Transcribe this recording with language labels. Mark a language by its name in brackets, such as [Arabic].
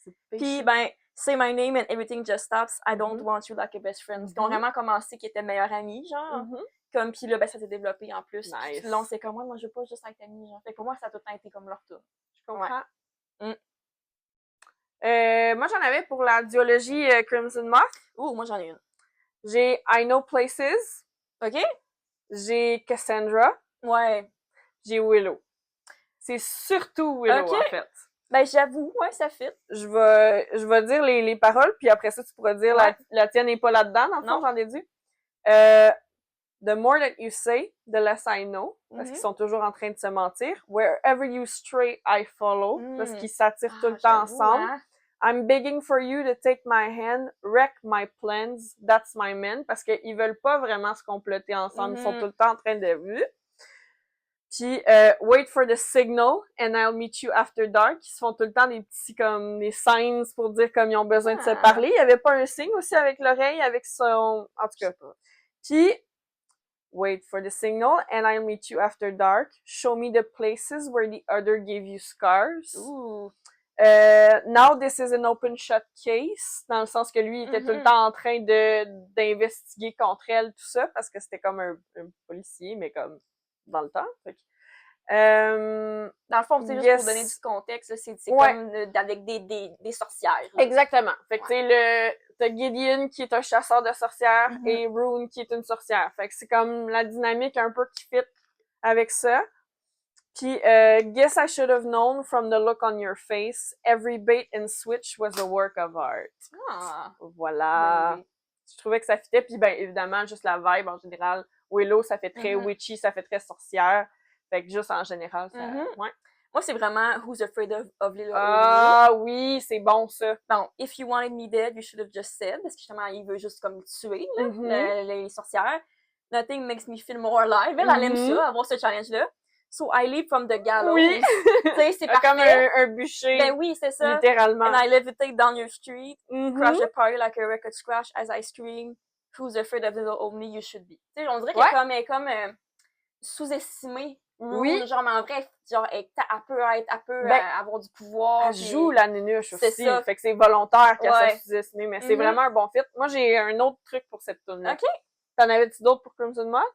[French] Puis, ben, [English] say my name and everything just stops. I don't want you like a best friend. [French] Ils ont vraiment commencé qu'ils étaient meilleurs amis, genre. Comme, puis là, ben, ça s'est développé en plus. [English] Nice. [French] Puis là, on s'est comme, moi, je veux pas juste être amie, genre. Fait que pour moi, ça a tout le temps été comme leur tour. Je comprends. Moi, j'en avais pour la duologie Crimson Moth. Ouh, moi, j'en ai une. J'ai I Know Places. OK. J'ai Cassandra. Ouais. J'ai Willow. C'est surtout Willow, en fait. Ben, j'avoue, ça fit. Je vais dire les paroles, puis après ça, tu pourras dire la tienne n'est pas là-dedans, dans le fond, j'en ai dit. [English] The more that you say, the less I know. [French] Parce qu'ils sont toujours en train de se mentir. [English] Wherever you stray, I follow. [French] Parce qu'ils s'attirent tout le temps ensemble. Hein? [English] I'm begging for you to take my hand, wreck my plans, that's my man. [French] Parce qu'ils veulent pas vraiment se comploter ensemble. Ils sont tout le temps en train de... [English] Puis, wait for the signal and I'll meet you after dark. [French] Ils se font tout le temps des petits, comme, des signs pour dire comme ils ont besoin de se parler. Il y avait pas un signe aussi avec l'oreille, avec son... En tout cas, pas. [English] Puis, wait for the signal and I'll meet you after dark. Show me the places where the other gave you scars. Ooh. Now this is an open shut case, [French] dans le sens que lui, il était tout le temps en train d'investiguer contre elle, tout ça, parce que c'était comme un policier, mais comme dans le temps. Fait que, dans le fond, c'est juste pour donner du contexte, c'est comme avec des sorcières. Là. Exactement. Fait que tu sais, t'as Gideon qui est un chasseur de sorcières et Rune qui est une sorcière. Fait que c'est comme la dynamique un peu qui fit avec ça. [English] Puis, guess I should have known from the look on your face. Every bait and switch was a work of art. Ah! [French] Voilà. Oui. Je trouvais que ça fitait. Puis, ben évidemment, juste la vibe en général. Willow, ça fait très witchy, ça fait très sorcière. Fait que juste en général, ça... Ouais. Moi, c'est vraiment Who's Afraid of Little Omi. Ah oui, c'est bon ça. [English] Bon, If you wanted me dead, you should have just said. [French] Parce que justement, il veut juste comme tuer là, les sorcières. [English] Nothing makes me feel more alive. [French] Elle aime ça, avoir ce challenge-là. [English] So I leap from the gallows. [French] Oui. Tu sais, c'est parfait. Comme un bûcher. Ben oui, c'est ça. Littéralement. [English] And I levitate down your street. Crash the party like a record scratch as I scream. Who's afraid of little old me you should be. [French] Tu sais, on dirait qu'elle est comme sous-estimée. Oui. Genre, mais en vrai, genre, elle peut avoir du pouvoir. Elle joue la nunuche aussi. C'est ça. Fait que c'est volontaire qu'elle soit sous-estimée, mais c'est vraiment un bon fit. Moi, j'ai un autre truc pour cette tune-là. OK. T'en avais-tu d'autres pour Crimson Moth?